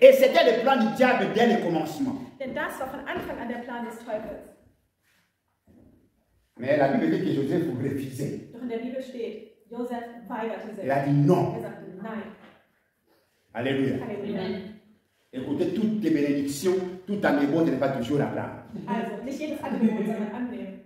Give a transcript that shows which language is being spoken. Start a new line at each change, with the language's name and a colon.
French: Et c'était le plan du diable dès le commencement.
German: Denn das war von Anfang an der Plan des Teufels.
French: Mais la Bible dit que Joseph refusait.
German: Doch in der Bibel steht, Josef weigerte sich.
French: Il a dit non.
German: Er sagte nein.
French: Alléluia.
German: Halleluja.
French: Écoutez, toutes les bénédictions, tout amour n'est pas toujours la prendre.
German: Also, nicht jedes Angebot, sondern annehmen.